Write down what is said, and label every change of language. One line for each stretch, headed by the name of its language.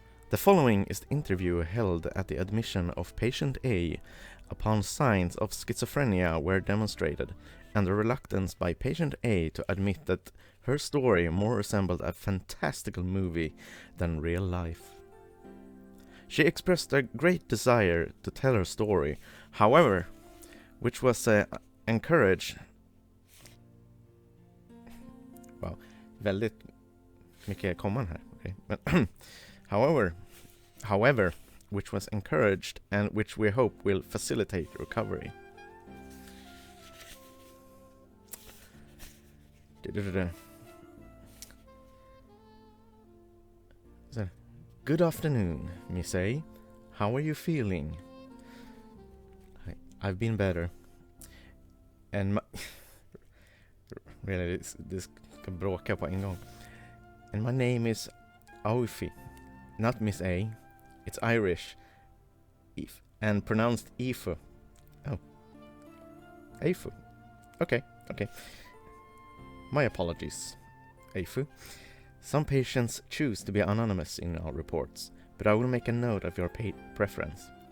English: The following is the interview held at the admission of patient A upon signs of schizophrenia were demonstrated, and the reluctance by patient A to admit that her story more resembled a fantastical movie than real life. She expressed a great desire to tell her story, however, which was encouraged...
Swedish: Wow, väldigt mycket komman här.
English: Okay. Men however, which was encouraged and which we hope will facilitate recovery. Good afternoon, Miss A. How are you feeling? I've been better. And really, this
Swedish: ska bråka på en gång.
English: And my name is Aufi, not Miss A. It's Irish, and pronounced Ifu. Oh, Aifu. Okay. My apologies, Aifu. Some patients choose to be anonymous in our reports, but I will make a note of your preference.